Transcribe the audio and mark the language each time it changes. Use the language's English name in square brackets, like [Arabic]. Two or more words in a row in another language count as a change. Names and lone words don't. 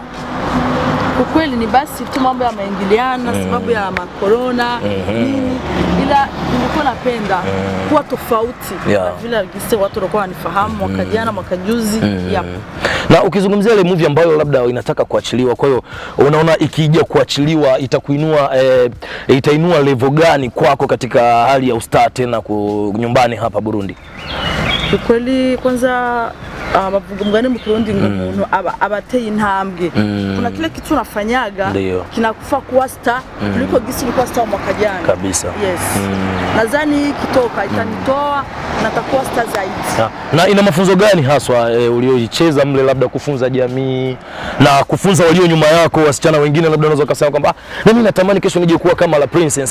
[Swahili] Ukweli ni basi tu mambo ya maingiliano sababu ya makorona nini, ila nilikuwa napenda kuwa tofauti na vile watu walikuwa wanifahamu mwaka jana mwaka juzi. Na ukizungumzia ile movie ambayo labda inataka kuachiliwa, kwa hiyo unaona ikija kuachiliwa itainua level gani kwako katika hali ya ustaa tena nyumbani hapa Burundi? Ukweli kwanza [Rundi] mavugumgani mu Burundi ngumuntu abateye intambwe. [Swahili] Kuna kile kitu unafanyaga kinakufa kuwa star kuliko gisi ulikuwa star mwaka jana. Kabisa. Yes. Nadhani kitoka itanitoa na takuwa star zaidi. Na ina mafunzo gani haswa ulioicheza mle, labda kufunza jamii na kufunza walio nyuma yako, wasichana wengine labda unaweza kusema kwamba mimi natamani kesho nije kuwa kama la princess.